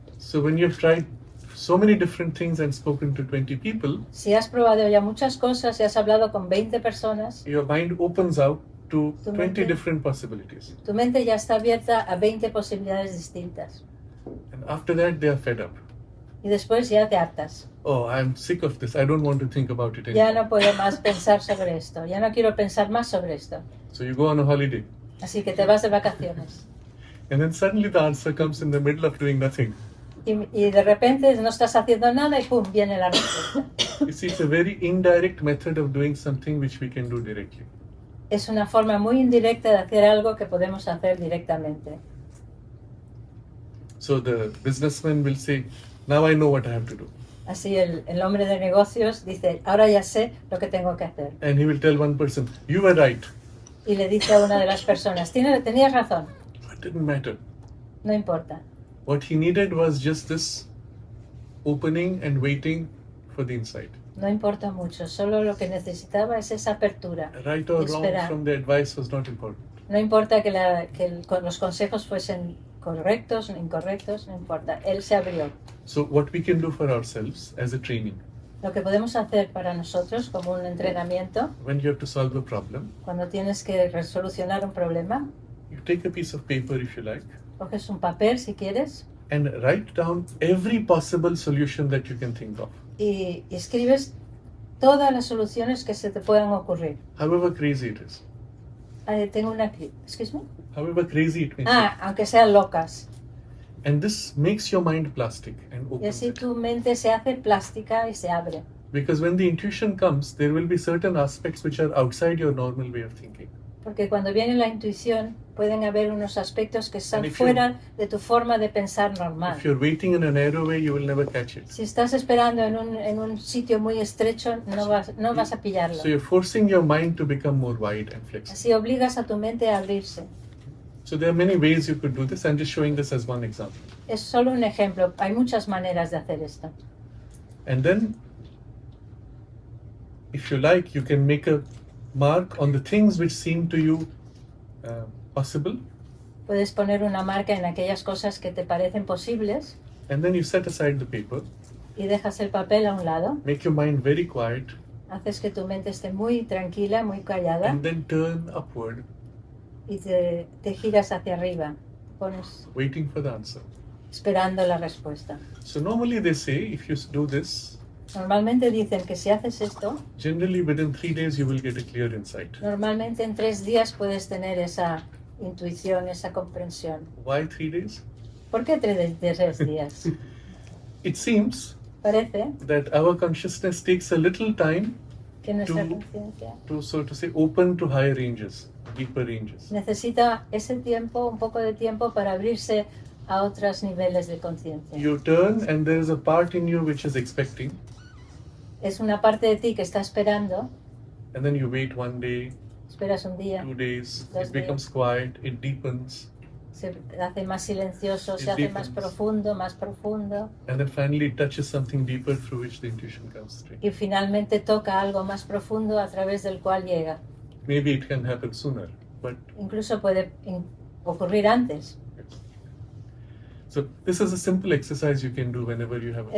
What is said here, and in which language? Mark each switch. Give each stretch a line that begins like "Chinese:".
English: So when you've tried so many different things and spoken to 20 people,
Spanish: Si has probado ya muchas cosas y has hablado con 20 personas,
English: your mind opens out to
Spanish: Tu 20 mente-
English: different possibilities.
Spanish: tu mente ya está abierta a 20 posibilidades distintas.
English: And after that, they are fed up.
Spanish: Y después ya te hartas.
English: Oh, I'm sick of this. I don't want to think about it
Spanish: Ya
English: anymore.
Spanish: no puedo más pensar sobre esto. Ya no quiero pensar más sobre esto.
English: So you go on a holiday.
Spanish: Así que te vas de vacaciones.
English: And then suddenly the answer comes in the middle of doing nothing.
Spanish: Y de repente no estás haciendo nada y pum, viene la respuesta.
English: You see, it's a very indirect method of doing something which we can do directly.
Spanish: Es una forma muy indirecta de hacer algo que podemos hacer directamente.
English: So the businessman will say, now I know what I have to do.
Spanish: Así el hombre de negocios dice, ahora ya sé lo que tengo que hacer.
English: And he will tell one person, you were right.
Spanish: Y le dice a una de las personas, tenías razón,
English: It didn't matter.
Spanish: no importa.
English: What he needed was just this opening and waiting for the insight.
Spanish: No importa mucho, solo lo que necesitaba es esa apertura.
English: Right or
Spanish: Y
English: wrong
Spanish: esperar.
English: from the advice was not important.
Spanish: No importa que los consejos fuesen correctos o incorrectos, no importa. Él se abrió.
English: So what we can do for ourselves as a training,
Spanish: Lo que podemos hacer para nosotros como un entrenamiento,
English: when you have to solve a problem,
Spanish: cuando tienes que resolucionar un problema,
English: you take a piece of paper if you like,
Spanish: coges un papel si quieres
English: and write down every possible solution that you can think of,
Spanish: y escribes todas las soluciones que se te puedan ocurrir.
English: however crazy it is,
Spanish: Tengo una...
English: Excuse me. however crazy it may
Spanish: Aunque sean locas.
English: seem. And this makes your mind plastic and
Spanish: Y
English: opens
Spanish: así
English: it.
Spanish: tu mente se hace plástica y se abre.
English: Because when the intuition comes, there will be certain aspects which are outside your normal way of thinking.
Spanish: Porque cuando viene la intuición, pueden haber unos aspectos que están
English: And if
Spanish: fuera de tu forma de pensar normal.
English: If you're waiting in a narrow way, you will never catch it.
Spanish: Si estás esperando en un sitio muy estrecho, no vas a pillarlo.
English: So you're forcing your mind to become more wide and flexible.
Spanish: Así obligas a tu mente a abrirse.
English: So there are many ways you could do this. I'm just showing this as one example.
Spanish: Es solo un ejemplo. Hay muchas maneras de hacer esto.
English: And then, if you like, you can make a mark on the things which seem to you possible.
Spanish: Puedes poner una marca en aquellas cosas que te parecen posibles
English: And then you set aside the paper,
Spanish: y dejas el papel a un lado.
English: make your mind very quiet,
Spanish: Haces que tu mente esté muy tranquila, muy callada
English: and then turn upward,
Spanish: y te giras hacia arriba. Pones
English: waiting for the answer.
Spanish: esperando la respuesta.
English: So normally they say if you do this,
Spanish: Normalmente dicen que si haces esto,
English: generally within 3 days you will get a clear insight.
Spanish: normalmente en 3 días puedes tener esa intuición, esa comprensión.
English: Why 3 days?
Spanish: ¿Por qué 3 días?
English: It seems
Spanish: Parece
English: that our consciousness takes a little time
Spanish: que nuestra Tú- conciencia
English: to, so to say, open to higher ranges, deeper ranges.
Spanish: necesita ese tiempo, un poco de tiempo para abrirse a otros niveles de conciencia.
English: You turn and there is a part in you which is expecting,
Spanish: Es una parte de ti que está esperando,
English: and then you wait 1 day,
Spanish: esperas un día,
English: 2 days,
Spanish: Dos
English: it becomes quiet, it deepens,
Spanish: se hace más silencioso,
English: It
Spanish: se hace más
English: deepens.
Spanish: profundo
English: and then finally it touches something deeper through which the intuition comes through.
Spanish: y finalmente toca algo más profundo a través del cual llega.
English: Maybe it can happen sooner, but
Spanish: Incluso puede ocurrir antes.
English: so this is a simple exercise you can do whenever you have a